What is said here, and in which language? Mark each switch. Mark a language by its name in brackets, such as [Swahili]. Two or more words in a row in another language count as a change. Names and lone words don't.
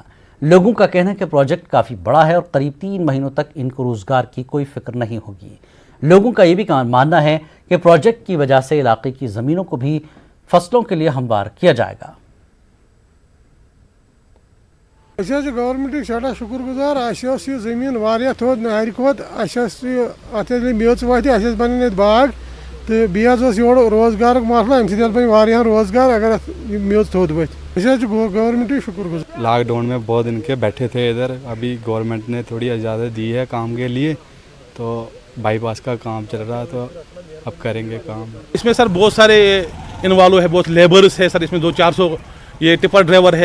[Urdu] لوگوں کا کہنا ہے کہ پروجیکٹ کافی بڑا ہے اور قریب 3 مہینوں تک ان کو روزگار کی کوئی فکر نہیں ہوگی. لوگوں کا یہ بھی ماننا ہے کہ پروجیکٹ کی وجہ سے علاقے کی زمینوں کو بھی فصلوں کے لیے ہموار کیا جائے گا. [Kashmiri] گورنمنٹ سٹھا شکر گزار. یہ زمین واریاہ تھوٚد نہرِ کھۄت. اتھ میٚژ وتھِ بنن باغ تو بیٚیہِ یور روزگار مسلہٕ. امہِ سۭتۍ بنہِ واریاہن روزگار اگر اتھ میٚژ تھوٚد وتھِ. گورنمنٹ شکر گزار. [Urdu] لاک ڈاؤن میں بہت دن کے بیٹھے تھے ادھر. ابھی گورنمنٹ نے تھوڑی اجازت دی ہے کام کے لیے, تو بائی پاس کا کام چل رہا, تو اب کریں گے کام. اس میں سر بہت سارے انوالو ہے, بہت لیبرس ہے سر. اس میں 200-400 یہ [English] tipper driver [Urdu] ہے.